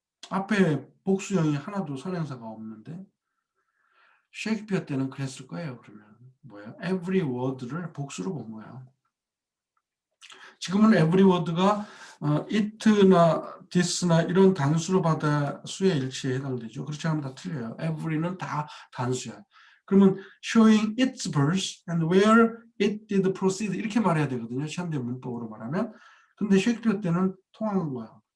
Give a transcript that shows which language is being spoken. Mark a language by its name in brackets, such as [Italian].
[Korean] 앞에 복수형이 하나도 선행사가 없는데. 셰익스피어 때는 그랬을 거예요. 그러면 뭐예요? every word를 복수로 본 거야. 지금은 every word가 it나 this나 이런 단수로 받아 수의 일치에 해당되죠. 그렇지 않으면 다 틀려요. every는 다 단수야. 그러면 [English] showing its birth and where it did proceed [Korean] 이렇게 말해야 되거든요. 현대 문법으로 말하면. 근데 셰익스피어 때는 통하는 거야.